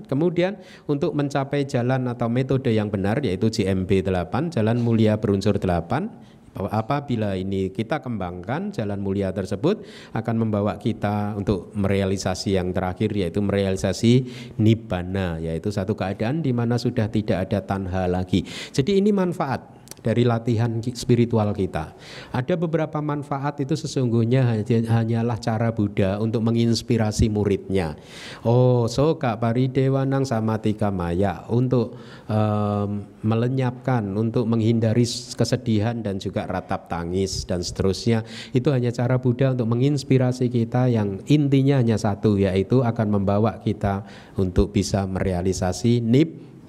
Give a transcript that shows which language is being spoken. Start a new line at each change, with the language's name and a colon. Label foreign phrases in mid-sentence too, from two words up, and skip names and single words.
Indonesian: Kemudian untuk mencapai jalan atau metode yang benar, yaitu JMB 8, jalan mulia berunsur 8, apabila ini kita kembangkan, jalan mulia tersebut akan membawa kita untuk merealisasi yang terakhir, yaitu merealisasi nibbana, yaitu satu keadaan di mana sudah tidak ada tanha lagi. Jadi ini manfaat dari latihan spiritual kita. Ada beberapa manfaat itu sesungguhnya hanyalah cara Buddha untuk menginspirasi muridnya.
Pali: Oh, soka paridewanang samatika maya,
Indonesian: untuk melenyapkan, untuk menghindari kesedihan dan juga ratap tangis dan seterusnya. Itu hanya cara Buddha untuk menginspirasi kita yang intinya hanya satu, yaitu akan membawa kita untuk bisa merealisasi nibbana.